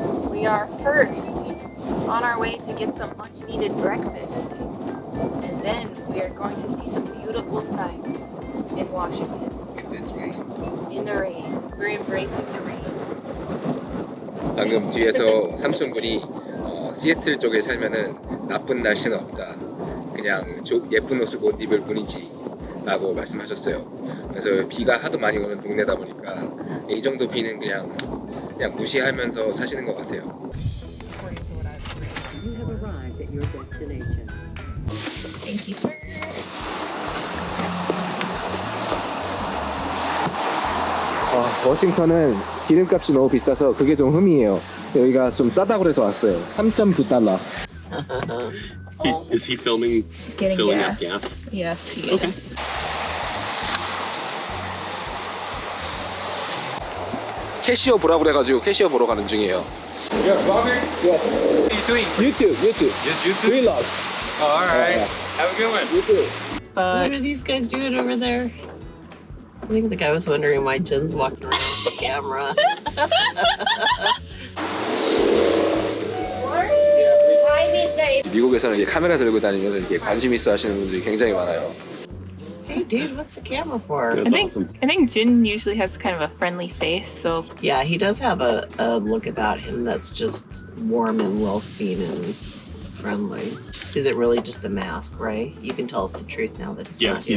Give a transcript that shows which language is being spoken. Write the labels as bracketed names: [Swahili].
[English] We are first on our way to get some much needed breakfast. And then we are going to see some beautiful sights in Washington. This way. In the rain. We're embracing the rain. [Korean] 방금 뒤에서 삼촌분이 시애틀 쪽에 살면은 나쁜 날씨는 없다. 그냥 예쁜 옷을 못 입을 뿐이지 라고 말씀하셨어요. 그래서 비가 하도 많이 오는 동네다 보니까 이 정도 비는 그냥 무시하면서 사시는 것 같아요. [English] You have arrived at your destination. Thank you, sir. [Korean] 워싱턴은 기름값이 너무 비싸서 그게 좀 흠이에요. 여기가 좀 싸다고 그래서 왔어요. 3.9달러. [English] Is he filling up gas? Yes, he is. [Korean] 캐시어 보라 그래가지고 캐시어 보러 가는 중이에요. [English] Yeah, vlogging? Yes. What are you doing? YouTube. Yes, YouTube? Vlogs. Oh, alright. Yeah. Have a good one. YouTube. What are these guys doing over there? I think the guy was wondering why Jen's walking around with the camera. [Korean] 미국에서는 이렇게 카메라 들고 다니면 이렇게 관심 있어 하시는 분들이 굉장히 많아요. [English] Hey, dude, what's the camera for? That's awesome. I think Jin usually has kind of a friendly face, so Yeah, he does have a look about him that's just warm and welcoming and friendly. Is it really just a mask, Ray? You can tell us the truth now that he's Yeah, not here.